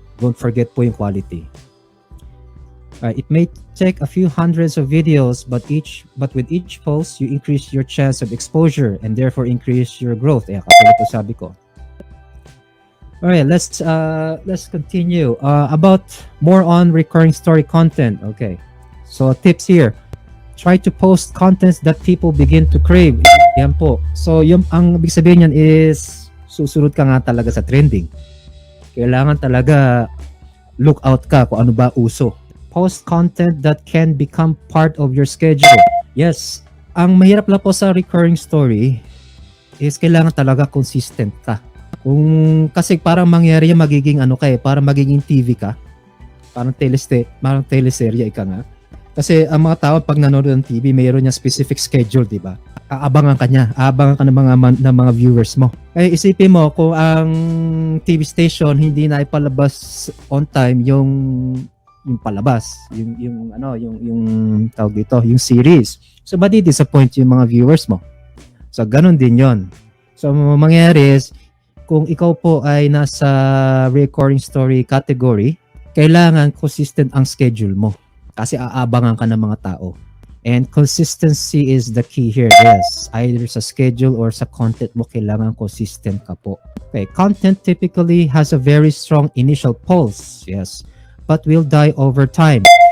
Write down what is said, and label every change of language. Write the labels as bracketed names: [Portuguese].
[English] Don't forget [Filipino] po yung [English] quality. It may take a few hundreds of videos, but with each post, you increase your chance of exposure and therefore increase your growth. [Filipino] Katulad po sabi ko. [English] Alright, let's continue. About more on recurring story content. Okay. So tips here. Try to post contents that people begin to crave. [Filipino] Yan po. So ang ibig sabihin niyan is susunod ka nga talaga sa trending. Kailangan talaga look out ka kung ano ba uso. [English] Post content that can become part of your schedule. [Filipino] Yes. Ang mahirap lang po sa recurring story is kailangan talaga consistent ka. Kasi parang mangyari yung magiging parang magiging TV ka. Parang teleserye ika nga. Kasi ang mga tao pag nanonood ng TV, mayroon niya specific schedule, di ba? Aabangan ka ng mga viewers mo. Kaya isipin mo kung ang TV station hindi na ipalabas on time yung palabas, yung tawag dito, yung series. So madi-disappoint yung mga viewers mo. So ganun din 'yon. So mangyayari is kung ikaw po ay nasa recurring story category, kailangan consistent ang schedule mo. Kasi aabangan ka ng mga tao. [English] And consistency is the key here. Yes, either sa schedule or sa content mo, [Filipino] kailangan consistent ka po. [English] Okay, content typically has a very strong initial pulse. Yes, but will die over time.